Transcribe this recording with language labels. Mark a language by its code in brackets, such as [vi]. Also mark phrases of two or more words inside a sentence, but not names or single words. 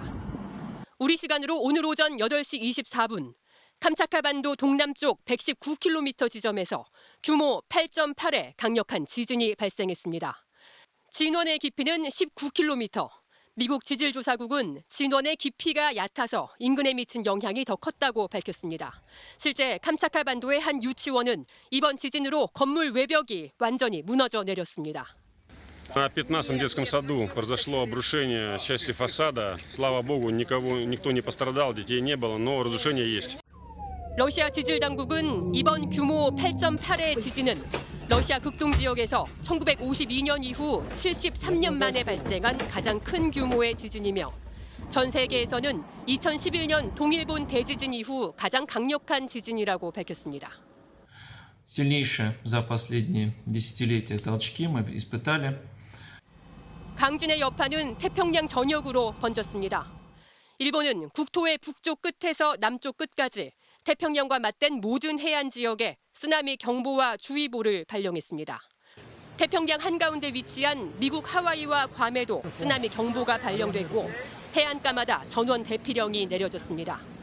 [ko] 우리 시간으로 오늘 오전 8시 24분 캄차카반도 동남쪽 119km 지점에서 규모 8.8의 강력한 지진이 발생했습니다. 진원의 깊이는 19km. 미국 지질조사국은 진원의 깊이가 얕아서 인근에 미친 영향이 더 컸다고 밝혔습니다. 실제 캄차카반도의 한 유치원은 이번 지진으로 건물 외벽이 완전히 무너져 내렸습니다. [ru] На 15-м детском саду произошло обрушение части фасада. Слава богу, никто не пострадал, детей не было, но разрушение есть. [ko] 러시아 지질 당국은 이번 규모 8.8의 지진은 러시아 극동 지역에서 1952년 이후 73년 만에 발생한 가장 큰 규모의 지진이며 전 세계에서는 2011년 동일본 대지진 이후 가장 강력한 지진이라고 밝혔습니다. [ru] Сильнейшие за последние десятилетия толчки мы испытали. [ko] 강진의 여파는 태평양 전역으로 번졌습니다. 일본은 국토의 북쪽 끝에서 남쪽 끝까지 태평양과 맞댄 모든 해안 지역에 쓰나미 경보와 주의보를 발령했습니다. 태평양 한가운데 위치한 미국 하와이와 괌에도 쓰나미 경보가 발령됐고 해안가마다 전원 대피령이 내려졌습니다.